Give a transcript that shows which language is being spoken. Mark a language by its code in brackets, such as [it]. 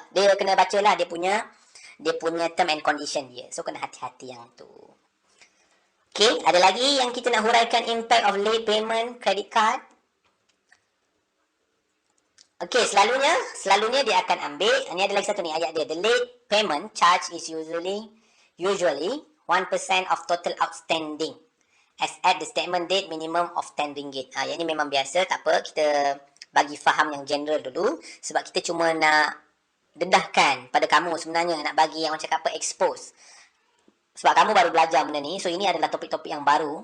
[ms] Dia kena bacalah dia punya term and condition dia. So kena hati-hati yang tu. Okay, ada lagi yang kita nak huraikan impact of late payment credit card. Okay, selalunya dia akan ambil, ni ada lagi satu ni ayat dia. [en] The late payment charge is usually 1% of total outstanding. As at the statement date minimum of RM10. [ms] Yang ni memang biasa, tak apa. Kita bagi faham yang general dulu. Sebab kita cuma nak dedahkan pada kamu sebenarnya. Nak bagi yang macam apa, expose. Sebab kamu baru belajar benda ni. So ini adalah topik-topik yang baru.